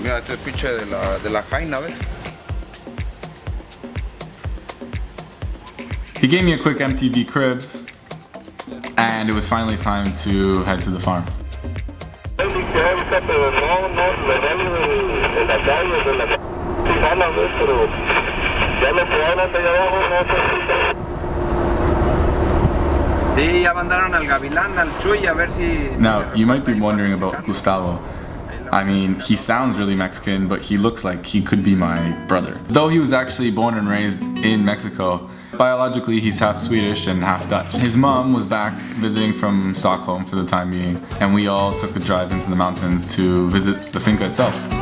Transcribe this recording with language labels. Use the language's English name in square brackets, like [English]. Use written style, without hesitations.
[Spanish] Mira, este pinche de la jaina, ¿ves? [English] He gave me a quick MTV Cribs, and it was finally time to head to the farm. [Spanish] que ahorita, pero no, lo real de la calle, de la calle, sí jalan, ¿ves? Pero ya lo que hablan de allá abajo, no sé si... Sí, ya mandaron al Gavilán, al Chuy, a ver si... [English] Now, you might be wondering about Gustavo. I mean, he sounds really Mexican, but he looks like he could be my brother. Though he was actually born and raised in Mexico, biologically he's half Swedish and half Dutch. His mom was back visiting from Stockholm for the time being, and we all took a drive into the mountains to visit the finca itself.